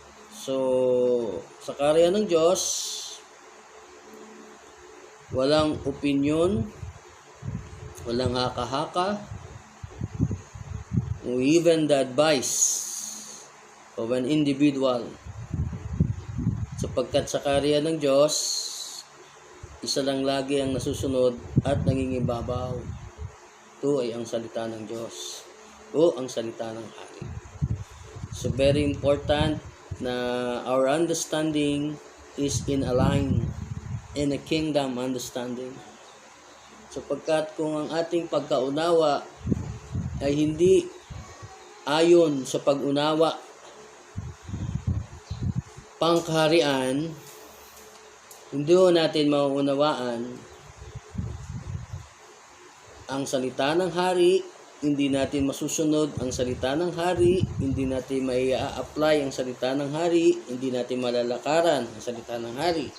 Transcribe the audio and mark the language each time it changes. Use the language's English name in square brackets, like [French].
[English] So, [Filipino] sa kaharian ng Diyos, walang opinion, walang haka-haka, [English] or even the advice of an individual. [Filipino] Sapagkat sa kaharian ng Diyos, isa lang lagi ang nasusunod at nangingibabaw. Ito ay ang salita ng Diyos o ang salita ng hari. [English] So, very important na our understanding is in a kingdom understanding. [Filipino] Sapagkat kung ang ating pagkaunawa ay hindi ayon sa pag-unawa pangkaharian, hindi natin mauunawaan ang salita ng hari, hindi natin masusunod ang salita ng hari, hindi natin mai-apply ang salita ng hari, hindi natin malalakaran ang salita ng hari.